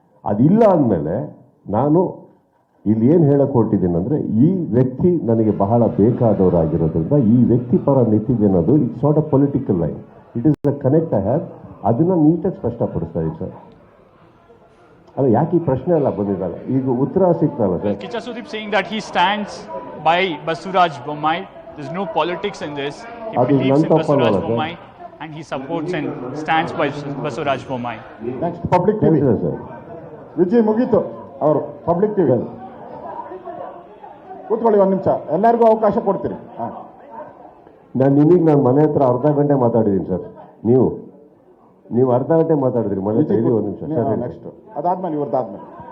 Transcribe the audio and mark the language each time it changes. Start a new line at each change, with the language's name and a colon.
Kannada: ಅದಿಲ್ಲ ಅಂದಮೇಲೆ ನಾನು ಇಲ್ಲಿ ಏನು ಹೇಳಕ್ಕೆ ಹೊರಟಿದ್ದೀನಿ ಅಂದರೆ, ಈ ವ್ಯಕ್ತಿ ನನಗೆ ಬಹಳ ಬೇಕಾದವರಾಗಿರೋದ್ರಿಂದ ಈ ವ್ಯಕ್ತಿ ಪರ ನಿಂತಿದೆ ಅನ್ನೋದು
English: It's not a political line, it is the connect I have.
Kannada: ಅದನ್ನ ನೀಟಾಗಿ ಸ್ಪಷ್ಟಪಡಿಸ್ತಾ ಇದ್ದೀನಿ ಸರ್. ಅಲ್ಲ, ಯಾಕೆ ಈ ಪ್ರಶ್ನೆ ಎಲ್ಲ ಬಂದಿದ್ದಲ್ಲ, ಈಗ ಉತ್ತರ ಸಿಗ್ತಲ್ಲ sir.
English: Kicha Sudeep saying that he stands by Basuraj Bommai. There's no politics in this. He believes in Basuraj Bommai and he supports and stands by Basuraj Bommai. Next public TV
Kannada: sir. Vijay ಮುಗೀತು. ಅವರು public TV ಕೂತ್ಕೊಳ್ಳಿ, ಒಂದು ನಿಮಿಷ ಎಲ್ಲರಿಗೂ ಅವಕಾಶ ಕೊಡ್ತೀರಿ. ನಾನು ಮನೆ ಹತ್ರ ಅರ್ಧ ಗಂಟೆ ಮಾತಾಡಿದ್ದೀನಿ ಸರ್. ನೀವು ಅರ್ಧ ಗಂಟೆ ಮಾತಾಡಿದ್ರಿ ಮನೆ ಹತ್ರ. ಒಂದು ನಿಮಿಷ ಸರ್. ನೆಕ್ಸ್ಟ್ ಅದಾದ್ಮೇಲೆ ಇವ್ರದ್ದಾದ್ಮೇಲೆ